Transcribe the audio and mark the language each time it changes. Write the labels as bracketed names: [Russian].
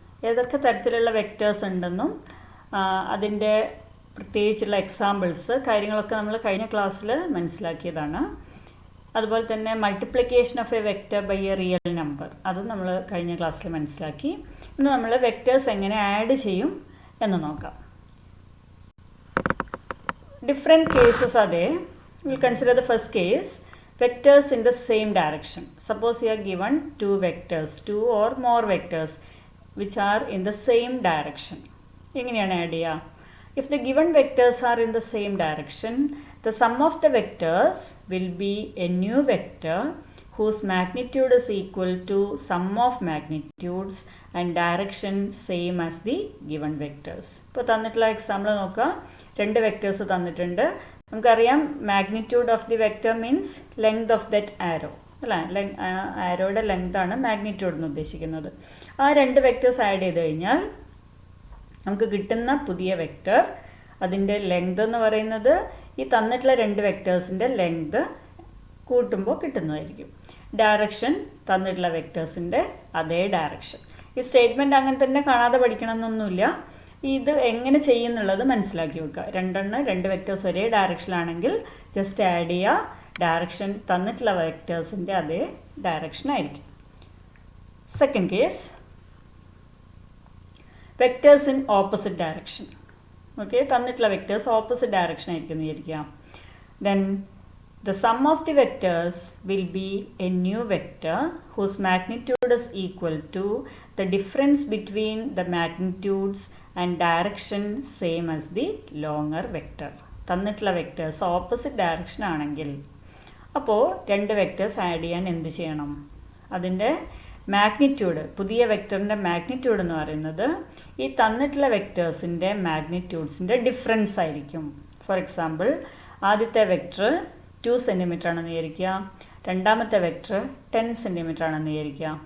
[Malayalam] ഏതൊക്കെ തരത്തിലുള്ള വെക്റ്റേഴ്സ് ഉണ്ടെന്നും അതിൻ്റെ പ്രത്യേകിച്ചുള്ള എക്സാമ്പിൾസ് കാര്യങ്ങളൊക്കെ നമ്മൾ കഴിഞ്ഞ ക്ലാസ്സിൽ മനസ്സിലാക്കിയതാണ്. അതുപോലെ തന്നെ [English] multiplication of a vector by a real number [Malayalam] അതും നമ്മൾ കഴിഞ്ഞ ക്ലാസ്സിൽ മനസ്സിലാക്കി. ഇന്ന് നമ്മൾ വെക്റ്റേഴ്സ് എങ്ങനെ ആഡ് ചെയ്യും എന്ന് നോക്കാം. [English] Different cases are there. We'll consider the first case, vectors in the same direction. Suppose you are given two vectors, two or more vectors which are in the same direction. [Malayalam] എങ്ങനെയാണ് add ചെയ്യുക? [English] If the given vectors are in the same direction, the sum of the vectors will be a new vector whose magnitude is equal to sum of magnitudes and direction same as the given vectors. [Malayalam] ഇപ്പോൾ തന്നിട്ടുള്ള example നോക്കുക. രണ്ട് vectors തന്നിട്ടുണ്ട്. [English] നമുക്കറിയാം magnitude of the vector means length of that arrow അല്ലേ. [Malayalam] ആരോയുടെ length ആണ് magnitude എന്ന് ഉദ്ദേശിക്കുന്നത്. ആ രണ്ട് വെക്റ്റേഴ്സ് ആഡ് ചെയ്ത് കഴിഞ്ഞാൽ നമുക്ക് കിട്ടുന്ന പുതിയ വെക്റ്റർ അതിൻ്റെ ലെങ്ത് എന്ന് പറയുന്നത് ഈ തന്നിട്ടുള്ള രണ്ട് വെക്റ്റേഴ്സിൻ്റെ ലെങ്ത് കൂട്ടുമ്പോൾ കിട്ടുന്നതായിരിക്കും. ഡയറക്ഷൻ തന്നിട്ടുള്ള വെക്റ്റേഴ്സിൻ്റെ അതേ ഡയറക്ഷൻ. ഈ സ്റ്റേറ്റ്മെൻറ്റ് അങ്ങനെ തന്നെ കാണാതെ പഠിക്കണം എന്നൊന്നുമില്ല. ഇത് എങ്ങനെ ചെയ്യുന്നുള്ളത് മനസ്സിലാക്കി വെക്കുക. രണ്ട് വെക്റ്റേഴ്സ് ഒരേ ഡയറക്ഷനിലാണെങ്കിൽ ജസ്റ്റ് ആഡ് ചെയ്യുക. ഡയറക്ഷൻ തന്നിട്ടുള്ള വെക്റ്റേഴ്സിൻ്റെ അതേ ഡയറക്ഷൻ ആയിരിക്കും. [English] Second case, vectors in opposite direction. [Malayalam] Okay, തന്നിട്ടുള്ള വെക്റ്റേഴ്സ് ഓപ്പോസിറ്റ് ഡയറക്ഷൻ ആയിരിക്കും എന്ന് വിചാരിക്കാം. [English] Then the sum of the vectors will be a new vector whose magnitude is equal to the difference between the magnitudes and direction same as the longer vector. [Malayalam] തന്നിട്ടുള്ള vectors opposite direction ആണെങ്കിൽ അപ്പോൾ രണ്ട് vectors add ചെയ്യാൻ എന്ത് ചെയ്യണം? അതിൻ്റെ magnitude, പുതിയ വെക്റ്ററിൻ്റെ magnitude എന്ന് പറയുന്നത് ഈ തന്നിട്ടുള്ള വെക്റ്റേഴ്സിൻ്റെ മാഗ്നിറ്റ്യൂഡ്സിൻ്റെ ഡിഫറൻസ് ആയിരിക്കും. ഫോർ എക്സാമ്പിൾ, ആദ്യത്തെ വെക്റ്റർ 2 സെൻറ്റിമീറ്റർ ആണെന്ന് വിചാരിക്കുക, രണ്ടാമത്തെ വെക്റ്റർ 10 സെൻറ്റിമീറ്റർ ആണെന്ന് വിചാരിക്കുക.